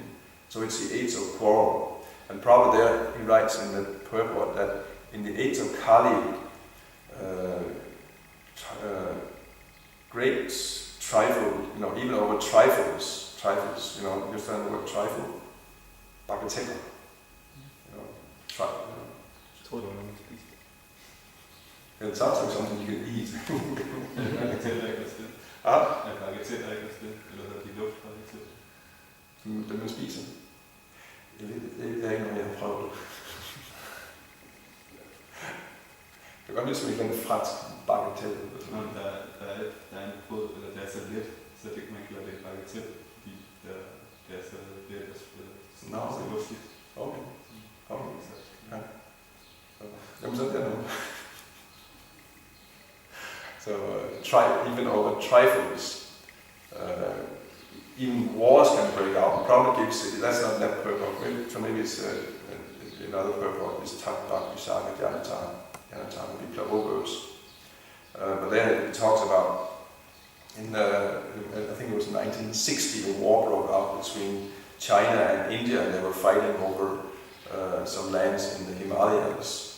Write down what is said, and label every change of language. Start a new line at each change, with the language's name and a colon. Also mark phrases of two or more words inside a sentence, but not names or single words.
English: So it's the age of quarrel. And probably there he writes in the purport that in the age of Kali, great trifle, even over trifles, you understand the word trifle? Bagatelle. It sounds like something you can eat.
Danish: Den man spiser. Det er ikke noget, jeg har prøvet. Det kan godt lide som en eller anden fransk bagatelle. Der er en brød, eller det er så let, så det kan man kalde det bagatelle, fordi det er så let at spille. Så luftigt. Okay. Ja. Jamen så er det noget.
English: So even over trifles, even wars can break out. Probably gives, that's not that purport, so maybe it's another purport, is tak bak visaga janatan vipla overs. But then it talks about, I think it was 1960, a war broke out between China and India, and they were fighting over some lands in the Himalayas.